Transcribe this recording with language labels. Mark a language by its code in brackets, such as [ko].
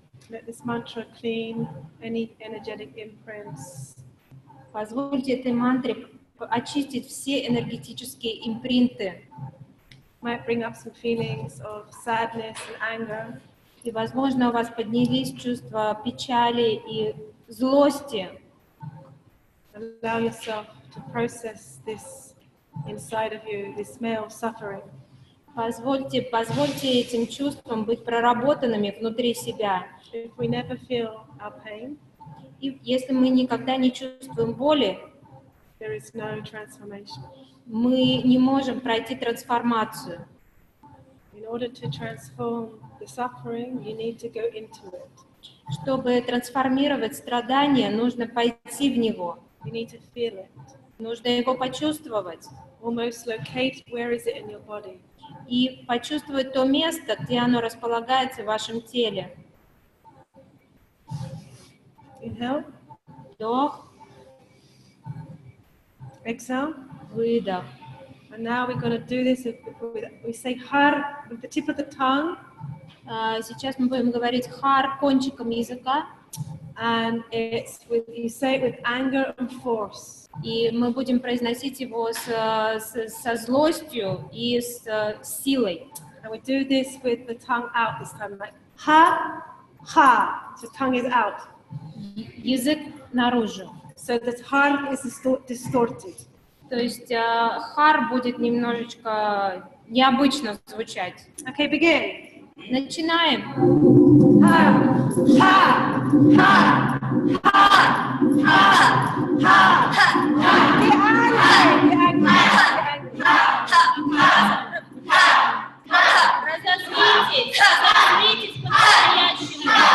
[en] Let this mantra clean any energetic imprints. [ru] Позвольте этой мантре очистить все энергетические импринты. [en] Might bring up some feelings of sadness and anger. [ru] И, возможно, у вас поднялись чувства печали и злости. [en] Allow yourself to process this inside of you, this male suffering. [ru] Позвольте этим чувствам быть проработанными внутри себя. [en] If we never feel our pain, [ru] И если мы никогда не чувствуем боли, [en] there is no transformation. [ru] мы не можем пройти трансформацию. [en] In order to transform the suffering, you need to go into it. [ru] Чтобы трансформировать страдание, нужно пойти в него. [en] You need to feel it. [ru] Нужно его почувствовать. [en] Almost locate where is it in your body. [ru] И почувствовать то место, где оно располагается в вашем теле. [en] Inhale, [ru] Вдох, [en] exhale. [ru] выдох. [en] And now we're going to do this we say har with the tip of the tongue, [ru] Сейчас мы будем говорить хар кончиком языка, [en] and you say it with anger and force. [ru] и мы будем произносить его со злостью и с силой. [en] And we do this with the tongue out this time, like ha, ha. So tongue is out. [ru] Язык наружу. [en] So the har is distorted. [ru] То есть хар будет немножечко необычно звучать. [en] Okay, begin. [ru] Начинаем. Ha, ha, ha, ha, ha, ha, ha. [en] Be angry, be angry, be angry. [ru] Разозлитесь по-настоящему.